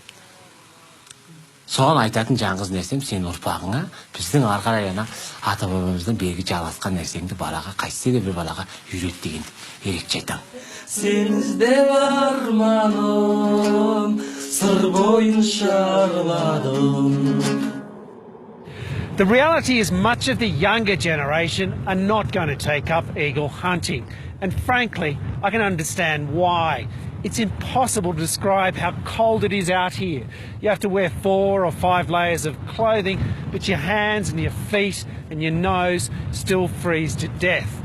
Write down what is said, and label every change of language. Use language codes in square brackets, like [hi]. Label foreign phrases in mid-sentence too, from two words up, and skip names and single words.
[kk] Соған айтатын жаңғыз нәрсем сен ұрпағыңа, біздің арқарай ана ата-бабамыздан бергі жалғасқан нәрсеңді балаға, қайтсе де бір балаға үйрет деген ерекше айтам. Сенізде арманым, сыр бойын шарладым. [en] The reality is much of the younger generation are not going to take up eagle hunting. And frankly, I can understand why. It's impossible to describe how cold it is out here. You have to wear 4 or 5 layers of clothing, but your hands and your feet and your nose still freeze to death.